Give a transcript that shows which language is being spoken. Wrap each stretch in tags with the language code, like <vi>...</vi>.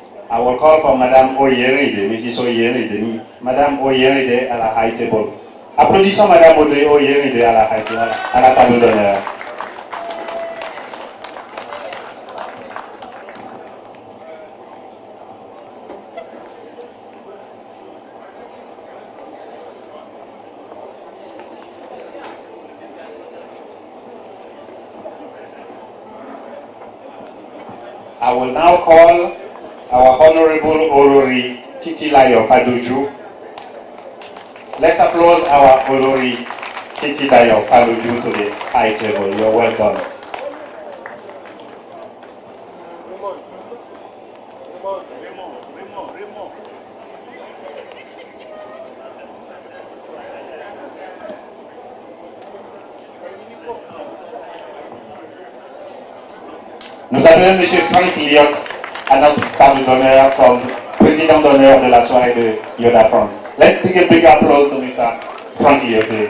<en>I will call for Madame Oyeride, Mrs.</en> <fr>Oyeride. Madame Oyeride à la high table. Applaudissons Madame Oyeride à la high table, à la table d'honneur.</fr> <en>I will now call our Honorable Olori Titilayo Fadoju. Let's applaud our Olori Titilayo Fadoju to the high table. You're welcome.</en> <fr>Nous appelons M. Frank Liot à notre table d'honneur comme président d'honneur de la soirée de Yoda France.</fr> <en>Let's give a big applause to Mr. Frank Liot.</en>